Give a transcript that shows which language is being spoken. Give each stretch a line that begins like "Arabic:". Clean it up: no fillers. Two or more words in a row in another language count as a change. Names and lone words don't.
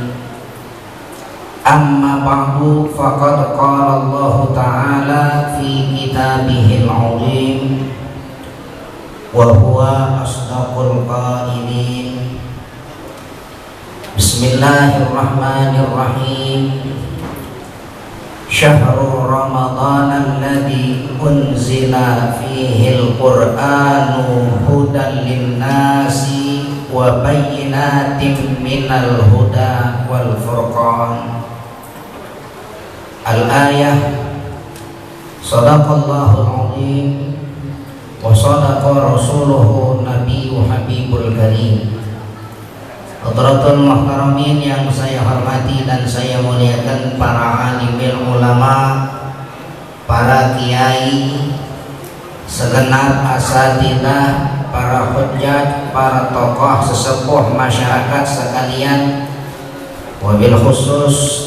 Arabic: أما بعد، فقد قال الله تعالى في كتابه العظيم وهو أصدق القائلين. بسم الله الرحمن الرحيم. شهر رمضان الذي أنزل فيه القرآن هدى للناس وبينات من الهدى والفرقان. Al-ayah. صدق الله العظيم وصدق رسوله النبي الحبيب الكريم. حضرة المحترمين
Indonesian: yang saya hormati dan saya muliakan, para
Arabic: عالم العلماء,
Indonesian: para kiai, segenap asatidzah, para hujjah, para tokoh sesepuh masyarakat sekalian,
Arabic: وبالخصوص